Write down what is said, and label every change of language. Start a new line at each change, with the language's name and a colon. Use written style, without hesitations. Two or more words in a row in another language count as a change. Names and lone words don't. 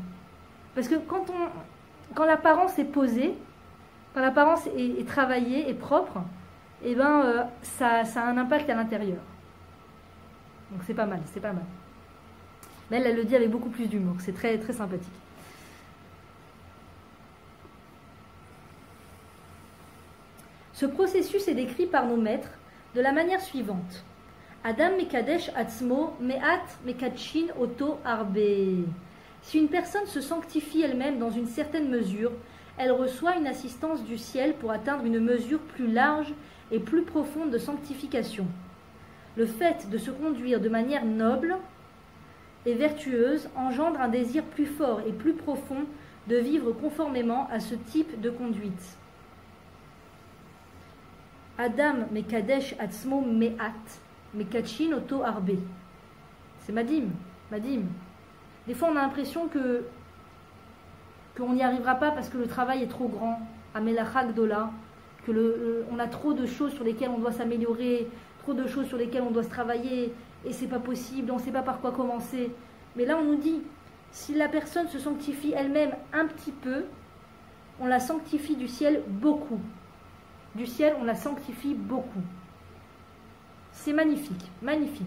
French: Parce que quand l'apparence est posée, quand l'apparence est travaillée et propre, eh ben, ça a un impact à l'intérieur. Donc c'est pas mal, c'est pas mal. Mais elle le dit avec beaucoup plus d'humour, c'est très, très sympathique. Ce processus est décrit par nos maîtres de la manière suivante.
Hebrew: אדם מקדש עצמו מעט מקדשין אותו הרבה.
French: Si une personne se sanctifie elle-même dans une certaine mesure, elle reçoit une assistance du ciel pour atteindre une mesure plus large et plus profonde de sanctification. Le fait de se conduire de manière noble et vertueuse engendre un désir plus fort et plus profond de vivre conformément à ce type de conduite.
Hebrew: אדם מקדש עצמו מעט מקדשין אותו הרבה.
French: C'est madim. Des fois on a l'impression qu'on n'y arrivera pas parce que le travail est trop grand, à
Hebrew: מלאכה גדולה,
French: on a trop de choses sur lesquelles on doit s'améliorer, trop de choses sur lesquelles on doit se travailler, et c'est pas possible, on ne sait pas par quoi commencer. Mais là on nous dit, si la personne se sanctifie elle-même un petit peu, on la sanctifie du ciel beaucoup. Du ciel, on la sanctifie beaucoup. C'est magnifique, magnifique.